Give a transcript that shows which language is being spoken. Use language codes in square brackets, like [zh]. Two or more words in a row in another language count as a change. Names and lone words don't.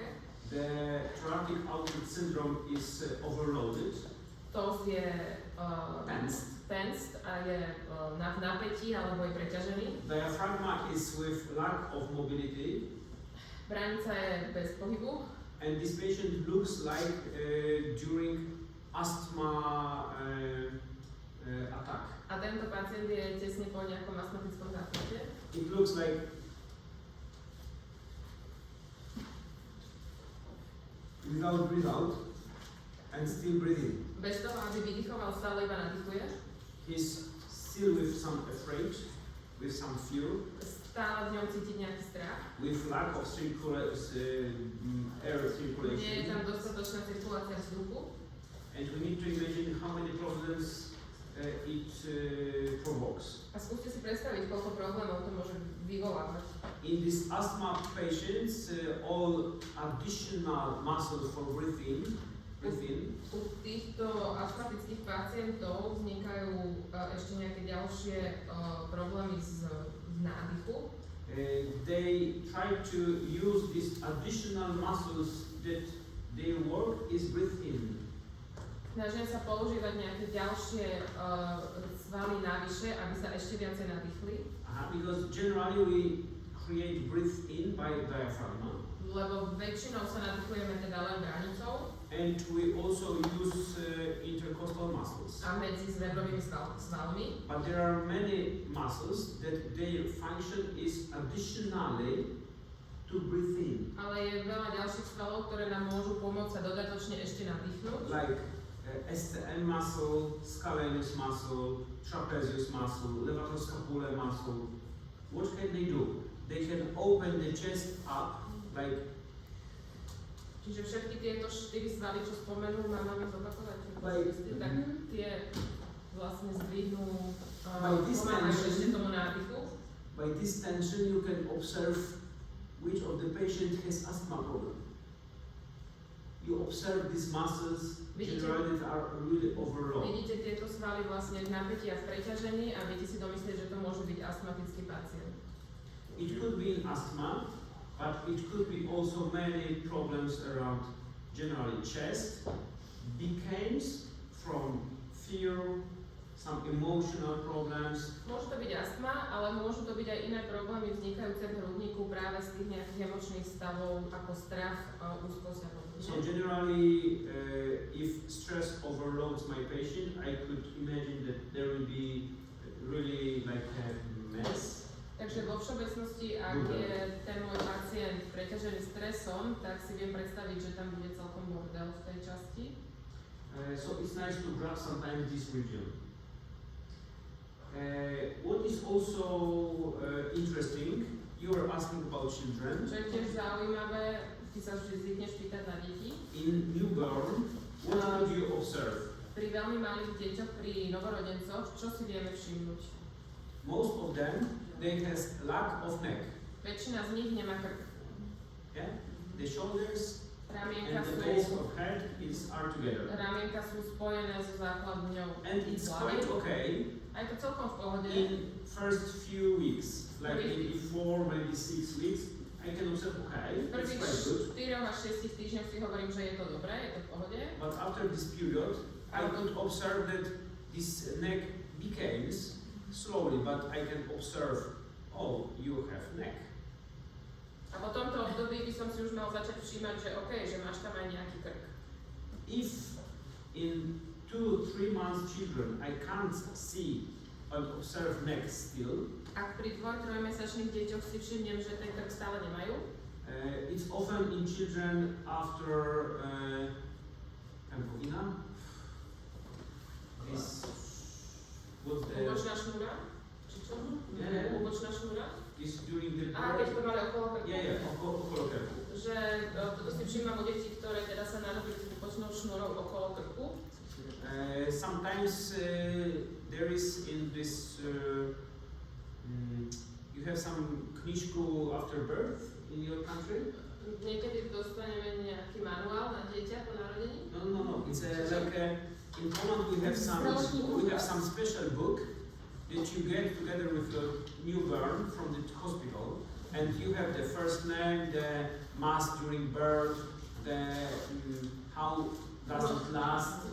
[en] The thoracic outlet syndrome is overloaded, [sk] Tos je [en] tensed. [sk] a je v napätí alebo je preťažený. [en] Diaphragma is with lack of mobility, [sk] Bránica je bez pohybu. [en] and this patient looks like during asthma attack. [sk] A tento pacient je tesne po nejakom astmatickom záchvate. [en] It looks like without breathe out and still breathing. [sk] Bez toho, aby vydychoval, stále iba nadýchuje. [en] He's still with some afraid, with some fear, [sk] Stále v ňom cítiť nejaký strach. [en] with lack of air [sk] Nie je [en] circulation. [sk] tam dostatočná cirkulácia vzduchu. [en] And we need to imagine how many problems it provokes. [sk] A skúste si predstaviť, koľko problémov to môže vyvolávať. [en] In these asthma patients, all additional muscles for breathing. [sk] U týchto astmatických pacientov vznikajú ešte nejaké ďalšie problémy z nádychu. [en] They try to use these additional muscles that their work is breathe in. [sk] Snažia sa používať nejaké ďalšie svaly navyše, aby sa ešte viacej nadýchli. [en] Because generally we create breathe in by diaphragm. [sk] lebo väčšinou sa nadýchujeme teda len branicou [en] and we also use intercostal muscles. [sk] a medzi zrebrovými svalmi. [en] But there are many muscles that their function is additionally to breathe in. [sk] Ale je veľa ďalších svalov, ktoré nám môžu pomôcť sa dodatočne ešte nadýchnuť. [en] Like STM muscle, scalenus muscle, trapezius muscle, levatoscapular muscle. What can they do? They can open the chest up, like [sk] Čiže všetky tieto 4 svaly, čo spomenul, máme zopakovať. Tak tie vlastne zdvihnú, pomáhajú ešte tomu nádychu. [en] by this tension you can observe which of the patient has asthma problem. You observe these muscles generally that are really overloaded. [sk] Vidíte tieto svaly vlastne v napätí a v preťažení a viete si domyslieť, že to môže byť astmatický pacient. [en] It could be asthma, but it could be also many problems around generally chest, becomes from fear, some emotional problems. [sk] Môže to byť astma, ale môžu to byť aj iné problémy vznikajúce v hrudníku práve z tých nejakých emočných stavov ako strach, úzkosť a podobne. [en] So generally, if stress overloads my patient, I could imagine that there will be really like a mess. [sk] Takže vo všeobecnosti, ak je ten môj pacient preťažený stresom, tak si viem predstaviť, že tam bude celkom bordel v tej časti. [en] So it's nice to grab sometimes this region. What is also interesting, you are asking about children. [sk] Čo je tiež zaujímavé, ty sa vždy zvykneš pýtať na deti. [en] In newborn, what could you observe? [sk] Pri veľmi malých deťoch, pri novorodencoch, čo si vieme všimnúť? [en] Most of them, they has lack of neck. [sk] Väčšina z nich nemá krk. [en] Yeah? The shoulders [sk] Ramienka [en] and the base [sk] sú, [en] of head are together. [sk] ramienka sú spojené so základňou [en] And it's quite [sk] hlavy. [en] okay [sk] A je to celkom v pohode. [en] in first few weeks, like maybe 4, maybe 6 weeks. I can observe okay, [sk] V prvých [en] it's quite good. [sk] 4 až 6 týždňoch si hovorím, že je to dobré, je to v pohode. [en] But after this period, I could observe that this neck becomes slowly, but I can observe, oh, you have neck. [sk] A po tomto období by som si už mal začať všímať, že OK, že máš tam aj nejaký krk. [en] If in 2-3 months children I can't see and observe neck still, [sk] Ak pri 2-3 mesačných deťoch si všimnem, že ten krk stále nemajú, [en] it's often in children after Pemkovina. This what's the [sk] úbočná šnúra, či čo? [en] Yeah. [sk] Úbočná šnúra. [en] this during the [sk] A keď to mali okolo krku. okolo krku. Že toto si všímam u detí, ktoré teda sa narodili s úbočnou šnúrou okolo krku. [en] Sometimes there is in this you have some knižku after birth in your country. [sk] Niekedy dostaneme nejaký manuál na dieťa po narodení. [en] No. It's in Poland we have some special book that you get together with your newborn from the hospital, and you have the first name, the mass during birth, the how does it last,